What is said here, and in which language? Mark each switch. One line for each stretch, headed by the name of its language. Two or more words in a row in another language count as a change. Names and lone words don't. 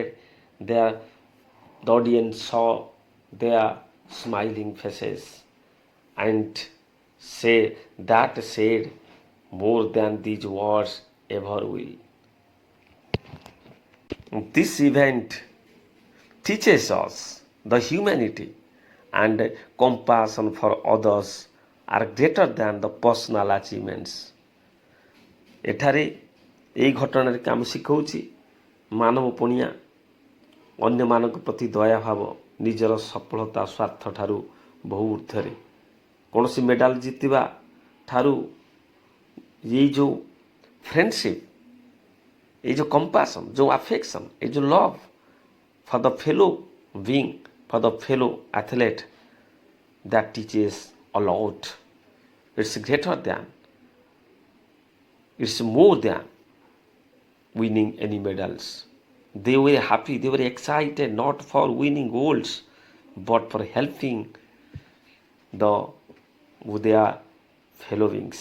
English: The audience saw their smiling faces, and said more than these words ever will. This event teaches us the humanity and compassion for others are greater than the personal achievements.
Odia: ଏଠାରେ ଏହି ଘଟଣାରେ କାମ ଶିଖଉଛି ମାନବ ପଣିଆ, ଅନ୍ୟମାନଙ୍କ ପ୍ରତି ଦୟାଭାବ ନିଜର ସଫଳତା ସ୍ୱାର୍ଥ ଠାରୁ ବହୁ ଊର୍ଦ୍ଧ୍ୱରେ। କୌଣସି ମେଡାଲ ଜିତିବା ଠାରୁ ଏଇ ଯେଉଁ ଫ୍ରେଣ୍ଡସିପ୍, ଏଇ ଯେଉଁ କମ୍ପାସନ୍, ଯେଉଁ ଆଫେକ୍ସନ୍, ଏଇ ଯେଉଁ
English: love for the fellow being, for the fellow athlete, that teaches a lot. It's greater than, it's more than winning any medals. They were happy, they were excited, not for winning golds, but for helping their fellow beings.